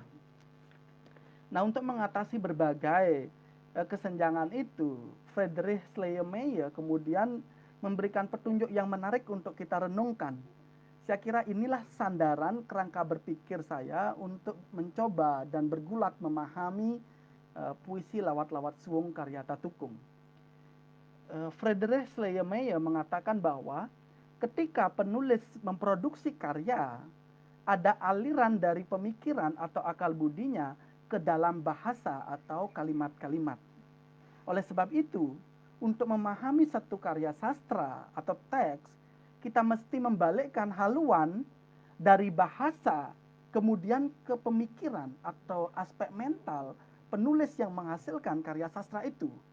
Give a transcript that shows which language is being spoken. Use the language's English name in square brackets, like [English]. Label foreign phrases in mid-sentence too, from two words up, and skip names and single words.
[Indonesian] Nah, untuk mengatasi berbagai kesenjangan itu, Friedrich Schleiermacher kemudian memberikan petunjuk yang menarik untuk kita renungkan. Saya kira inilah sandaran kerangka berpikir saya untuk mencoba dan bergulat memahami puisi lawat-lawat suwung karya Tatukung. Friedrich Schleiermacher mengatakan bahwa ketika penulis memproduksi karya, ada aliran dari pemikiran atau akal budinya ke dalam bahasa atau kalimat-kalimat. Oleh sebab itu, untuk memahami satu karya sastra atau teks, kita mesti membalikkan haluan dari bahasa kemudian ke pemikiran atau aspek mental penulis yang menghasilkan karya sastra itu.